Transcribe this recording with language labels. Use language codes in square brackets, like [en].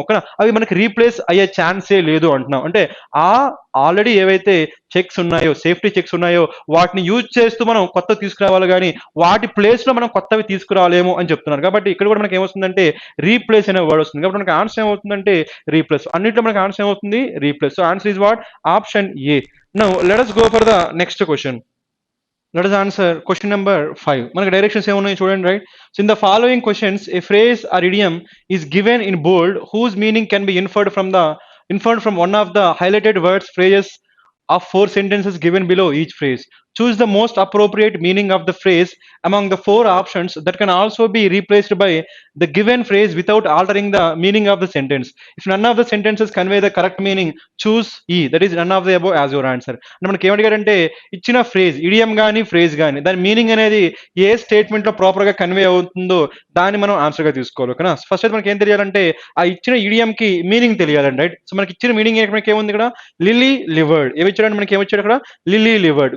[te] ఓకేనా, అవి మనకి రీప్లేస్ అయ్యే ఛాన్సే లేదు అంటున్నాం. అంటే ఆల్రెడీ ఏవైతే చెక్స్ ఉన్నాయో, సేఫ్టీ చెక్స్ ఉన్నాయో, వాటిని యూజ్ చేస్తూ మనం కొత్త తీసుకురావాలి, కానీ వాటి ప్లేస్ లో మనం కొత్తవి తీసుకురాలేము అని చెప్తున్నారు. కాబట్టి ఇక్కడ కూడా మనకి ఏమొస్తుందంటే రీప్లేస్ అనే వర్డ్ వస్తుంది. కాబట్టి మనకి ఆన్సర్ ఏమవుతుందంటే రీప్లేస్. అన్నింటిలో మనకి ఆన్సర్ ఏమవుతుంది, replace. [en] So answer is what, option A. Now let us go for the next question. Let us answer question number 5. [te] మనకి డైరెక్షన్స్ ఏమున్నాయి చూడండి right. [en] So in the following questions a phrase or idiom is given in bold whose meaning can be inferred from one of the highlighted words phrases of 4 sentences given below each phrase. choose the most appropriate meaning of the phrase among the four options that can also be replaced by the given phrase without altering the meaning of the sentence. If none of the sentences convey the correct meaning, choose E, that is none of the above as your answer. [te] అంటే మనకి ఏమడిగారంటే ఇచ్చిన phrase idiom కానీ phrase కానీ దాని meaning అనేది ఏ statement లో proper గా convey అవుతుందో దాన్ని మనం ఆన్సర్ గా తీసుకోవాలి ఓకేనా. ఫస్ట్ అయితే మనకి ఏం తెలియాలంటే ఆ ఇచ్చిన ఇడియం కి మీనింగ్ తెలియాలండి రైట్. సో మనకి ఇచ్చిన మీనింగ్ మనకి ఏముంది ఇక్కడ లిలీ లివర్డ్, ఏమి ఇచ్చాడు మనకి ఏమిచ్చాడు అక్కడ లిలీ లివర్డ్.